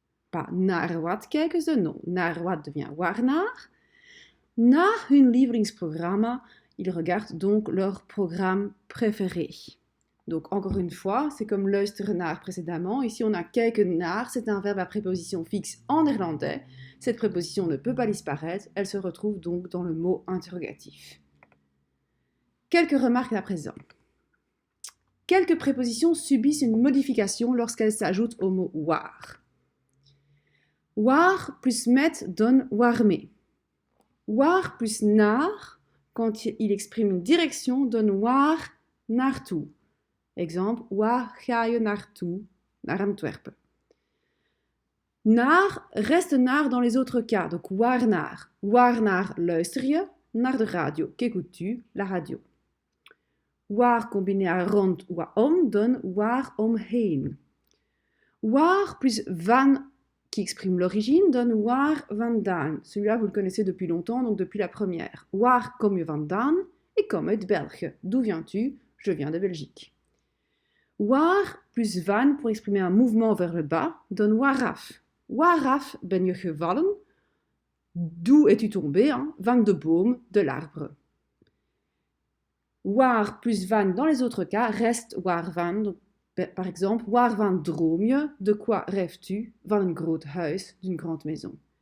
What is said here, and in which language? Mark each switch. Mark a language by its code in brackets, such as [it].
[nl] Pas naar wat kijken ze, [fr] non. [nl] Naar wat [fr] devient [nl] waarnaar. Na hun lievelingsprogramma, [fr] ils regardent donc leur programme préféré. Donc encore une fois, c'est comme luisteren naar précédemment. Ici on a kijken naar, c'est un verbe à préposition fixe en néerlandais. Cette préposition ne peut pas disparaître, elle se retrouve donc dans le mot interrogatif. Quelques remarques à présent. Quelques prépositions subissent une modification lorsqu'elles s'ajoutent au mot waar. Waar plus met donne waarmee. Waar plus naar, quand il exprime une direction, donne waar naartoe. [nl] Exemple, waar ga je naartoe? Naar Antwerpen. [fr] Naar reste naar dans les autres cas, donc waar naar. [nl] Waar naar luister je? Naar de radio. [fr] Qu'écoutes-tu? La radio. Waar combiné à rond ou à om donne waar omheen. Waar plus van qui exprime l'origine donne waar vandaan. Celui-là, vous le connaissez depuis longtemps, donc depuis la première. [nl] Waar kom je vandaan? Ik kom uit België. [fr] D'où viens-tu? Je viens de Belgique. Waar plus van pour exprimer un mouvement vers le bas donne waaraf. [nl] Waaraf ben je gevallen? [fr] D'où es-tu tombé? [nl] Van de boom, [fr] de l'arbre. Waar plus van dans les autres cas reste waarvan. Donc, par exemple, [nl] waarvan droom je? [fr] De quoi rêves-tu? [nl] Van een groot huis, [fr] d'une grande maison.